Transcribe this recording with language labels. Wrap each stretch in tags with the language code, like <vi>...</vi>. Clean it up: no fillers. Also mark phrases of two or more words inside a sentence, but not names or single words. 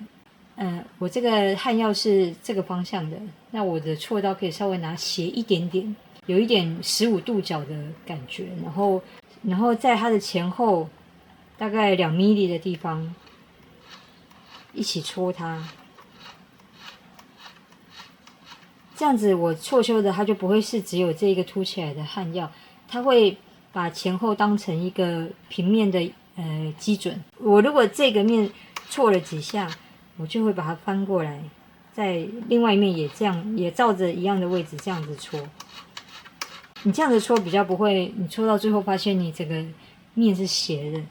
<zh>我這個焊藥是這個方向的，那我的銼刀可以稍微拿斜一點點，有一點15度角的感覺，然後在它的前後大概2 mm 的地方一起戳它，這樣子我錯修的它就不會是只有這一個凸起來的焊藥，它會把前後當成一個平面的基準。我如果這個面錯了幾下，我就會把它翻過來，在另外一面也這樣，也照着一樣的位置這樣子戳。你這樣子戳比較不會，你戳到最後發現你整個面是斜的。</zh>